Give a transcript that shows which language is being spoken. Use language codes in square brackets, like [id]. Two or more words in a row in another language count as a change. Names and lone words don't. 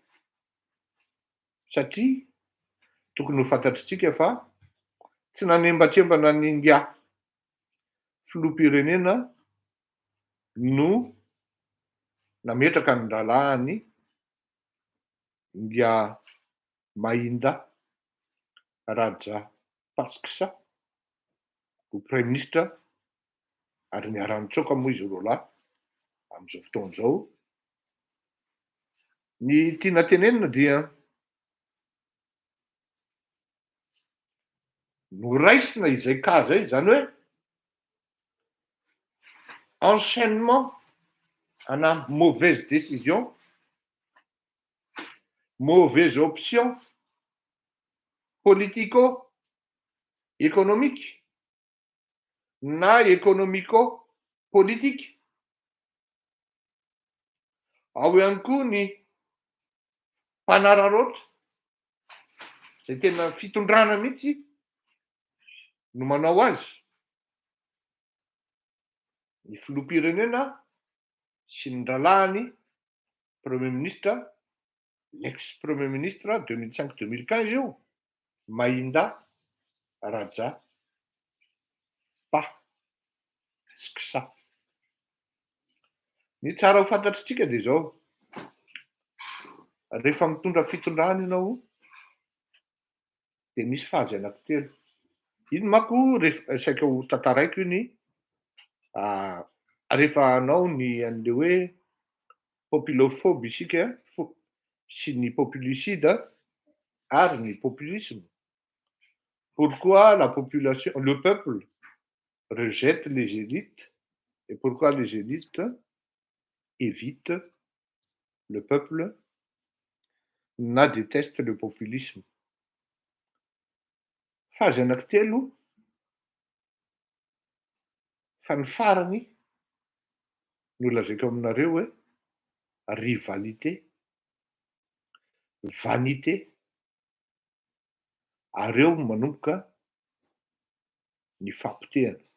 [mg] satria tokony ho fantatritsika fa tsy nanembatrembana ny India filoham-pirenena no nametraka ny lalàny India Mahinda Rajapaksa ho [fr] Prime Ministre [mg] ary niarahantsoaka moa izy roa lahy amin'izao fotoana izao. Ny tiana tenenina dia noraisina izay ka zay, zany hoe enchaînement ana [fr] mauvaise décision, mauvaise option politico-économique [mg] na économico-politique. Ao ihany koa ny mpanararoatra zay tena fitondrana mihitsy no manao azy. Ny filoham-pirenena sy ny ralahany [fr] premier ministre, l'ex-premier ministre [mg] 2005-2015 io, Mahinda Rajapaksa. Ny tsara ho fantatritsika dia zao, rehefa mitondra fitondrana ianao dia misy fazy anankitelo. Iny manko rehefa saika ho tantaraiko iny rehefa anao ny an'le hoe populophobe isika sy ny populicide ary ny populisme. [fr] Pourquoi la population, le peuple rejette les élites et pourquoi les élites évitent le peuple na déteste le populisme. [mg] Fazy anankitelo fa ny farany no lazaiko aminareo hoe [fr] rivalité, vanité, [mg] ary eo manomboka ny fampitehana.